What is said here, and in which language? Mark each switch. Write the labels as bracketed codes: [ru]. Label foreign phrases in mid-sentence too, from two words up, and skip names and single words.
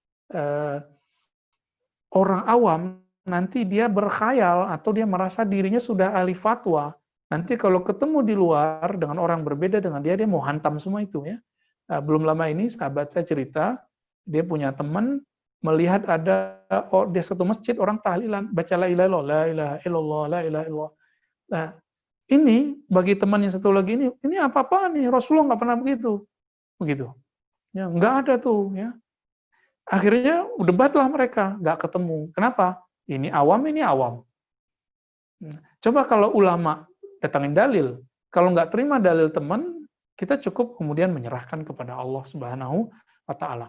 [id] Orang awam nanti dia berkhayal atau dia merasa dirinya sudah ahli fatwa. Nanti kalau ketemu di luar dengan orang berbeda dengan dia mau hantam semua itu ya. Belum lama ini sahabat saya cerita, dia punya teman melihat ada di satu masjid orang tahlilan, baca [ar] لا إله إلا الله, لا إله إلا الله, لا إله إلا الله. [id] Nah, ini bagi teman yang satu lagi ini apa-apaan nih? Rasulullah nggak pernah begitu. Ya, nggak ada tuh. Ya. Akhirnya debatlah mereka, nggak ketemu. Kenapa? Ini awam. Coba kalau ulama datangin dalil, kalau nggak terima dalil teman, kita cukup kemudian menyerahkan kepada [ar] الله سبحانه وتعالى.